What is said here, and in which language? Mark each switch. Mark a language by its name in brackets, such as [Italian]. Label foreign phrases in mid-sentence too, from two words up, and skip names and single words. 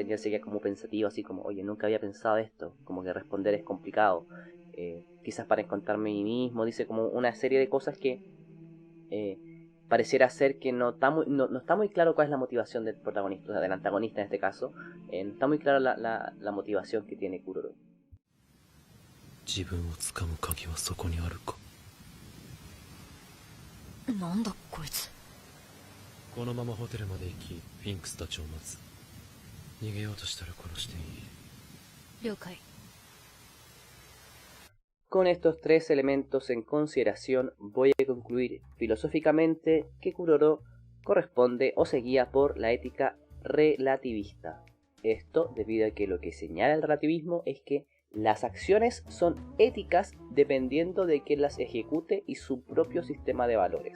[Spanish] Y él se queda como pensativo, así como, oye, nunca había pensado esto, como que responder es complicado. Quizás para encontrarme a mí mismo, dice como una serie de cosas que eh, pareciera ser que no está muy claro cuál es la motivación del protagonista, o sea, del antagonista en este caso. No está muy clara la motivación que tiene Kuroro. [Japanese] 自分をつかむ鍵はそこにあるか。なんだこいつ。このままホテルまで行きフィンクスたちを待つ。逃げようとしたら殺していい。了解。 [Spanish] Con estos tres elementos en consideración, voy a concluir filosóficamente que Kuroro corresponde o se guía por la ética relativista. Esto debido a que lo que señala el relativismo es que las acciones son éticas dependiendo de quién las ejecute y su propio sistema de valores.